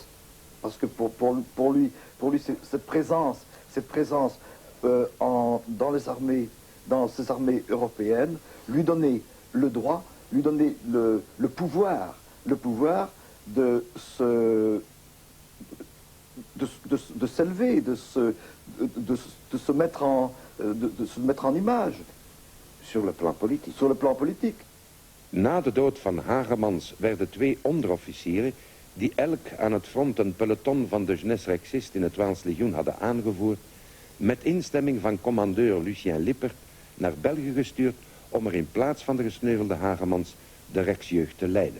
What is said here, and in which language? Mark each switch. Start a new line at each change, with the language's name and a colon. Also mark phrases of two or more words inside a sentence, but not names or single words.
French: Parce que pour lui cette présence dans ces armées européennes, lui donnait le droit, lui donnait le pouvoir de s'élever, de se mettre en image. Sur le plan politique. Sur le plan politique.
Dutch: Na de dood van Hagemans werden 2 onderofficieren, die elk aan het front een peloton van de Jeunesse Rexiste in het Waals Legioen hadden aangevoerd, met instemming van commandeur Lucien Lippert naar België gestuurd om er in plaats van de gesneuvelde Hagemans de Rexjeugd te leiden.